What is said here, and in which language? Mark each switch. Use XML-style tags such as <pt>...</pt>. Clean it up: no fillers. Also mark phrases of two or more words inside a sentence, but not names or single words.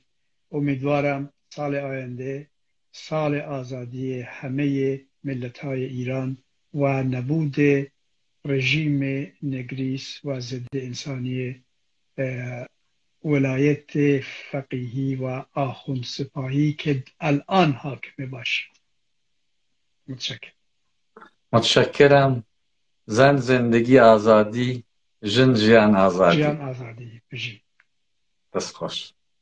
<fa>امیدوارم سال آینده سال آزادی همه ملت‌های ایران و نبود رژیم نگریس و ضد انسانی ولایت فقیهی و آخوند سپاهی که الان حاکم باشه. متشکرم. متشکرم. زن زندگی آزادی،</fa> <ckb>ژن ژیان آزادی. ژیان آزادی بژی. دەست خۆش.</ckb>